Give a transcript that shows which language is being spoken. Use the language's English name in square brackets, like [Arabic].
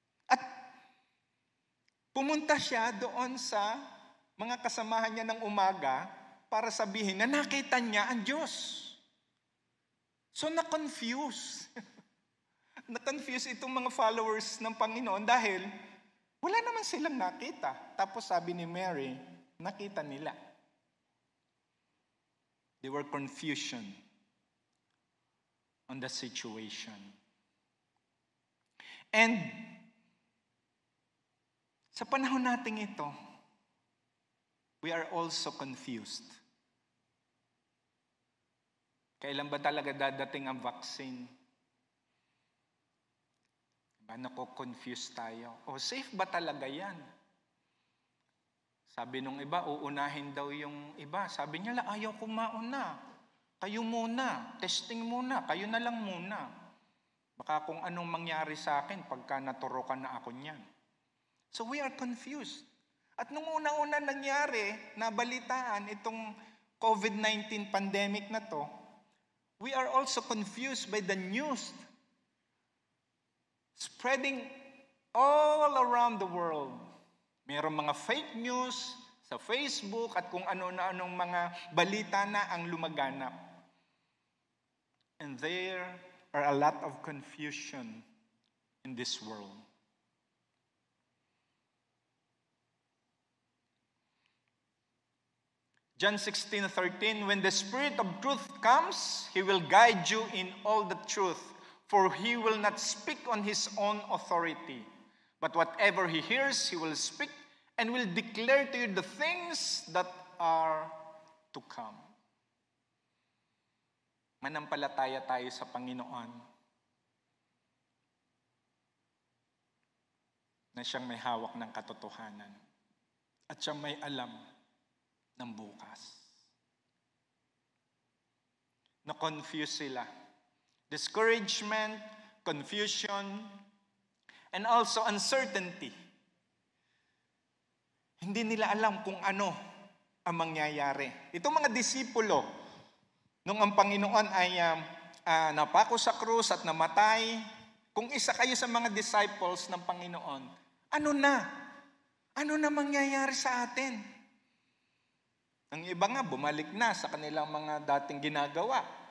[Filipino] At pumunta siya doon sa mga kasamahan niya ng umaga para sabihin na nakita niya ang Diyos. So na-confuse. Na-confuse itong mga followers ng Panginoon dahil wala naman silang nakita. Tapos sabi ni Mary, nakita nila. [English] They were confusion on the situation. And [Filipino] sa panahon natin ito, [English] we are also confused. [Filipino] Kailan ba talaga dadating ang vaccine? Diba, nako-confuse tayo. O safe ba talaga yan? Sabi nung iba, uunahin daw yung iba. Sabi niya, ayaw ko mauna. Kayo muna. Testing muna. Kayo na lang muna. Baka kung anong mangyari sa akin pagka naturokan na ako niyan. [English] So we are confused. [Filipino] At nung una-una nangyari, nabalitaan itong COVID-19 pandemic na to, [English] we are also confused by the news spreading all around the world. [Filipino] Mayroong mga fake news sa Facebook at kung ano-anong mga balita na ang lumaganap. [English] And there are a lot of confusion in this world. John 16:13, when the Spirit of truth comes, He will guide you in all the truth, for He will not speak on His own authority, but whatever He hears, He will speak and will declare to you the things that are to come. [Filipino] Manampalataya tayo sa Panginoon na siyang may hawak ng katotohanan at siyang may alam ng bukas. Na-confuse sila. [English] Discouragement, confusion, and also uncertainty. [Filipino] Hindi nila alam kung ano ang mangyayari. Itong mga disipulo, nung ang Panginoon ay napako sa krus at namatay, kung isa kayo sa mga disciples ng Panginoon, ano na? Ano na mangyayari sa atin? Ang iba nga, bumalik na sa kanilang mga dating ginagawa.